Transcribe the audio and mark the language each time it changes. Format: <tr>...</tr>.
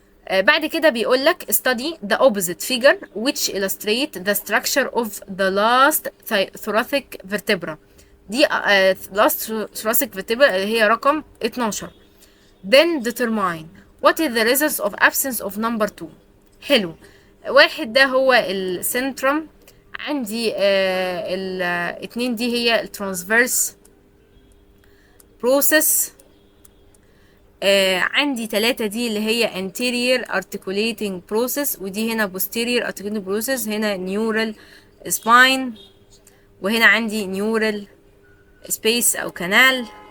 <ar>بعد كده بيقول لك</ar> <en>study the opposite figure which illustrate the structure of the last thoracic vertebra.</en> <ar>دي</ar> <en>last thoracic vertebra</en> <ar>اللي هي رقم 12.</ar> <en>then determine what is the results of absence of number 2.</en> <ar>حلو. واحد ده هو السنترم، عندي الاتنين دي هي الترانسفيرس بروسيس، عندي 3 دي اللي هي anterior articulating process، ودي هنا posterior articulating process، هنا neural spine، وهنا عندي neural space او canal.</ar>